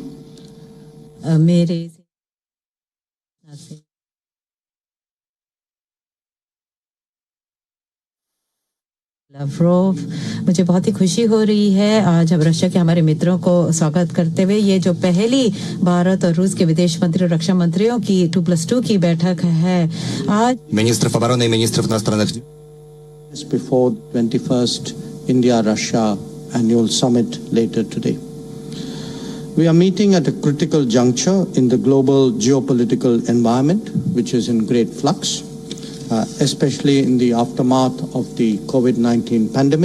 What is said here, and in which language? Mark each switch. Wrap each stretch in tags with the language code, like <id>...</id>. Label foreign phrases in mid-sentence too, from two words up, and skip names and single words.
<hi>मेरे लाव्रोव, मुझे बहुत ही खुशी हो रही है आज हम रशिया के हमारे मित्रों को स्वागत करते हुए। ये जो पहली भारत और रूस के विदेश मंत्री और रक्षा मंत्रियों की 2+2 की बैठक है आज</hi> <ru>министров обороны и министров иностранных дел.</ru> <en>Before 21st India-Russia annual summit later today. We are meeting at a critical juncture in the global geopolitical environment, which is in great flux. Especially in the aftermath of the COVID-19 pandemic.</en>